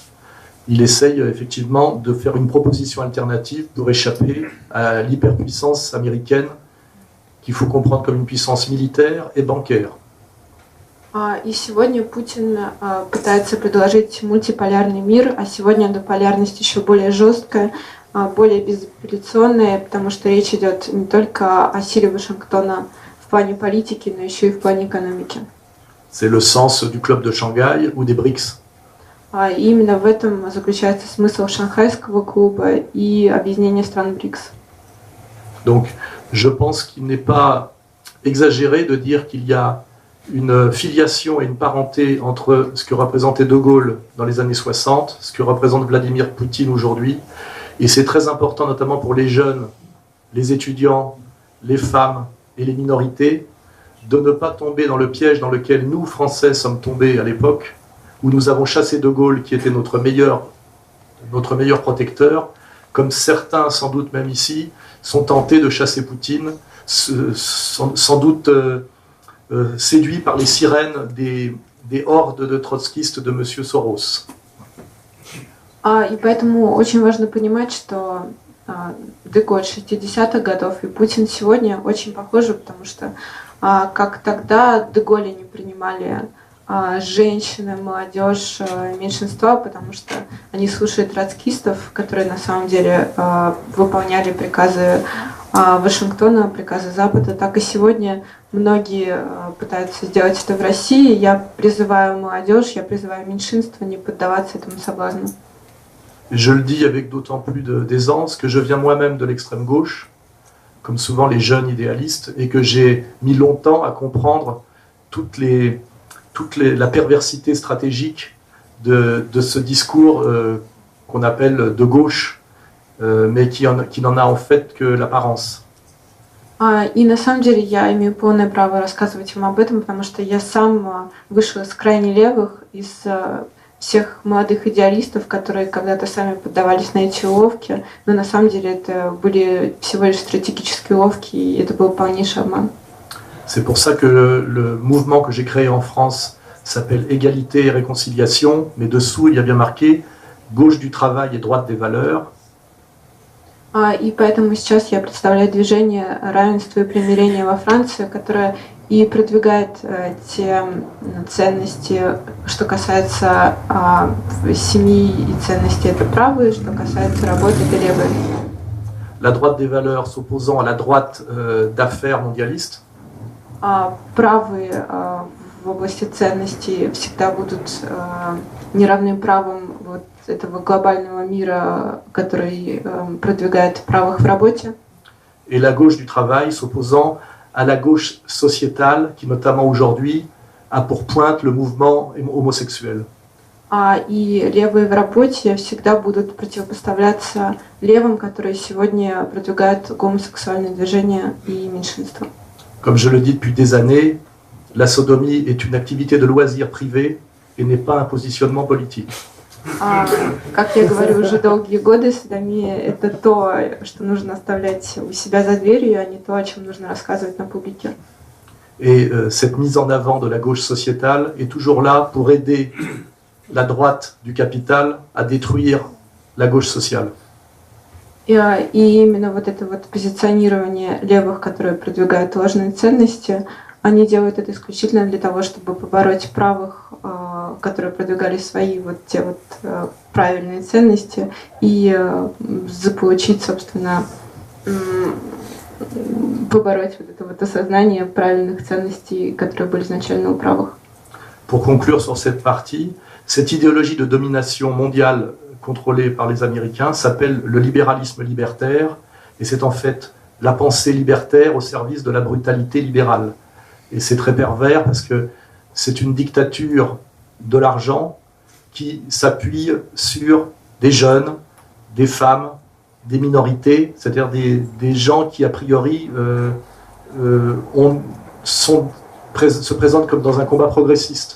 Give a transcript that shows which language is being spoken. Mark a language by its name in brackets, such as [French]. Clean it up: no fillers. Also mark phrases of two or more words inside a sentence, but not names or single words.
[French] Il essaye effectivement de faire une proposition alternative pour échapper à l'hyperpuissance américaine qu'il faut comprendre comme une puissance militaire et bancaire. [Russian] И сегодня Путин пытается предложить мультиполярный мир, а сегодня эта полярность еще более жесткая, более безапелляционная, потому что речь идет не только о силе Вашингтона в плане политики, но еще и в плане экономики. [French] C'est le sens du club de Shanghai ou des BRICS. [Russian] И именно в этом заключается смысл Шанхайского клуба и объединения стран БРИКС. [French] Donc je pense qu'il n'est pas exagéré de dire qu'il y a une filiation et une parenté entre ce que représentait De Gaulle dans les années 60, ce que représente Vladimir Poutine aujourd'hui. Et c'est très important, notamment pour les jeunes, les étudiants, les femmes et les minorités, de ne pas tomber dans le piège dans lequel nous, Français, sommes tombés à l'époque, où nous avons chassé De Gaulle, qui était notre meilleur protecteur, comme certains, sans doute même ici, sont tentés de chasser Poutine, sans doute séduits par les sirènes des hordes de trotskistes de M. Soros. [Russian] И поэтому очень важно понимать, что Де Голль 60-х годов и Путин сегодня очень похожи, потому что как тогда Де Голля не принимали женщины, молодежь, меньшинства, потому что они слушают троцкистов, которые на самом деле выполняли приказы Вашингтона, приказы Запада, так и сегодня многие пытаются сделать это в России. Я призываю молодежь, я призываю меньшинство не поддаваться этому соблазну. [French] Je le dis avec d'autant plus d'aisance que je viens moi-même de l'extrême gauche, comme souvent les jeunes idéalistes, et que j'ai mis longtemps à comprendre la perversité stratégique de ce discours qu'on appelle de gauche, mais qui n'en a en fait que l'apparence. [Russian] И на самом деле я имею полное право рассказывать вам об этом, потому что я сам вышел из крайне левых, из всех молодых идеалистов, которые когда-то сами поддавались на эти уловки, но на самом деле это были всего лишь стратегические уловки, и это был полнейший обман. [French] C'est pour ça que le mouvement que j'ai créé en France s'appelle Égalité et Réconciliation, mais dessous il y a bien marqué Gauche du travail et droite des valeurs. [Russian] И поэтому сейчас я представляю движение равенства и примирения во Франции, которое и продвигает те ценности, что касается семьи и ценностей, это правые, что касается работы, это левые. [French] La droite des valeurs s'opposant à la droite d'affaires mondialiste. [Russian] Правые в области ценностей всегда будут неравным правом вот этого глобального мира, который продвигает правых в работе. [French] Et la gauche du travail s'opposant à la gauche sociétale qui, notamment aujourd'hui, a pour pointe le mouvement homosexuel. [Russian] И левые в работе всегда будут противопоставляться левым, которые сегодня продвигают гомосексуальные движения и меньшинства. [French] Comme je le dis depuis des années, la sodomie est une activité de loisir privé et n'est pas un positionnement politique. [Russian] Как я говорю уже долгие годы, содомия – это то, что нужно оставлять у себя за дверью, а не то, о чем нужно рассказывать на публике. [French] Et cette mise en avant de la gauche sociétale est toujours là pour aider la droite du capital à détruire la gauche sociale. [Russian] И именно вот это вот позиционирование левых, которые продвигают ложные ценности, они делают это исключительно для того, чтобы побороть правых, которые продвигали свои вот те вот правильные ценности, и заполучить, собственно, побороть вот это вот осознание правильных ценностей, которые были изначально у правых. [French] Pour conclure sur cette partie, cette idéologie de domination mondiale contrôlée par les Américains s'appelle le libéralisme libertaire, et c'est en fait la pensée libertaire au service de la brutalité libérale. Et c'est très pervers parce que c'est une dictature de l'argent qui s'appuie sur des jeunes, des femmes, des minorités, c'est-à-dire des gens qui a priori se présentent comme dans un combat progressiste.